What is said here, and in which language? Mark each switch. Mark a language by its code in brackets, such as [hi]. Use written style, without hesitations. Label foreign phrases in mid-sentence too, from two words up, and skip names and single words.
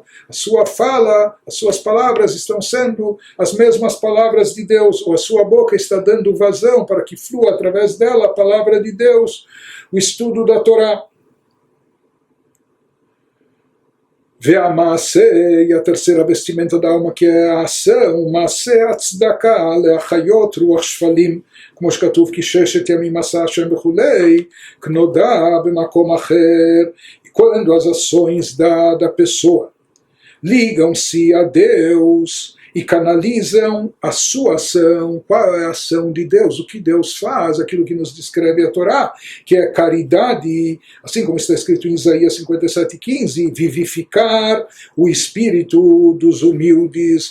[pt] A sua fala, as suas palavras estão sendo as mesmas palavras de Deus, ou a sua boca está dando vazão para que flua através dela a palavra de Deus, o estudo da Torá. והמעשה, e a terceira vestimenta da alma, que é a ação, [he] מעשה הצדקה להחיות רוח שפלים, כמו שכתוב כי ששת ימים עשה השם וכולי, כנודע במקום אחר. [pt] E quando as ações da pessoa ligam-se a Deus e canalizam a sua ação, qual é a ação de Deus, o que Deus faz, aquilo que nos descreve a Torá, que é caridade, assim como está escrito em Isaías 57:15, vivificar o espírito dos humildes.